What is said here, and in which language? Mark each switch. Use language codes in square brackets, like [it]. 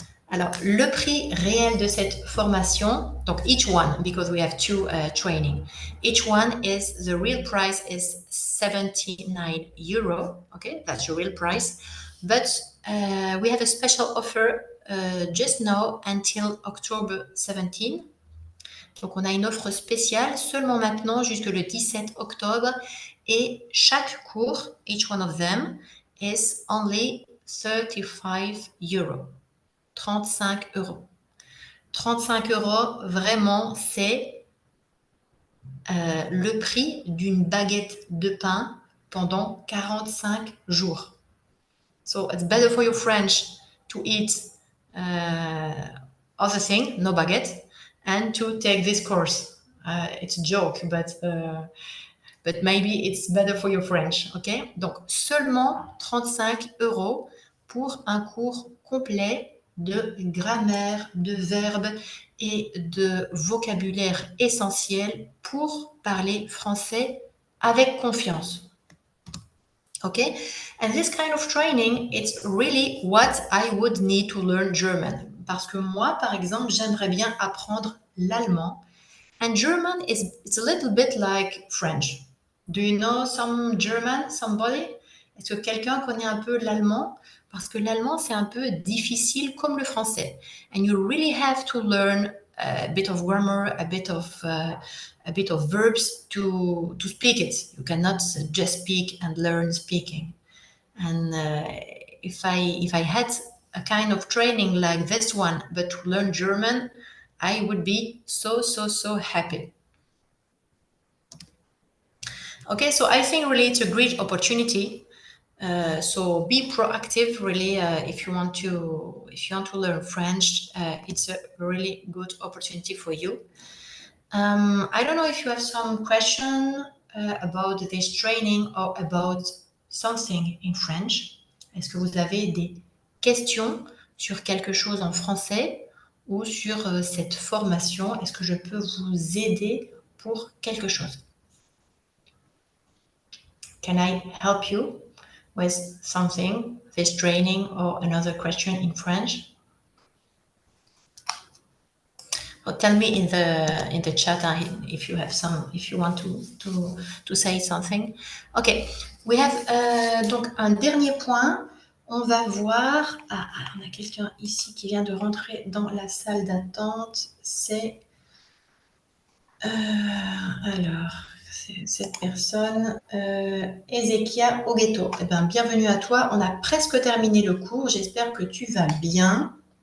[fr] Alors, le prix réel de cette formation, donc [en] each one, because we have two training, each one is, the real price is 79 €, okay, that's the real price, but we have a special offer just now until October 17. [fr] Donc, on a une offre spéciale seulement maintenant jusque le 17 octobre et chaque cours, [en] each one of them, is only 35 €. [fr] 35 €. 35 €, vraiment, c'est le prix d'une baguette de pain pendant 45 jours. [en] So it's better for your French to eat other thing, no baguette, and to take this course. It's a joke, but maybe it's better for your French, ok? [fr] Donc, seulement 35 € pour un cours complet de grammaire, de verbes et de vocabulaire essentiel pour parler français avec confiance. [en] Okay, and this kind of training, it's really what I would need to learn German. [fr] Parce que moi, par exemple, j'aimerais bien apprendre l'allemand. [en] And German it's a little bit like French. Do you know some German, somebody? [fr] Est-ce que quelqu'un connaît un peu l'allemand? Parce que l'allemand, c'est un peu difficile comme le français. [en] And you really have to learn a bit of grammar, a bit of verbs to speak it. You cannot just speak and learn speaking. And if I had a kind of training like this one, but to learn German, I would be so happy. Okay, so I think really it's a great opportunity. So be proactive, really. If you want to learn French, it's a really good opportunity for you. I don't know if you have some question about this training or about something in French. [fr] Est-ce que vous avez des questions sur quelque chose en français ou sur cette formation? Est-ce que je peux vous aider pour quelque chose? [en] Can I help you with something, this training or another question in French? Or tell me in the chat if you have if you want to say something. Ok, we have [fr] donc un dernier point. On va voir. On a quelqu'un ici qui vient de rentrer dans la salle d'attente. C'est alors c'est cette personne, Ezekia Ogeto. Eh bien, bienvenue à toi. On a presque terminé le cours. J'espère que tu vas bien.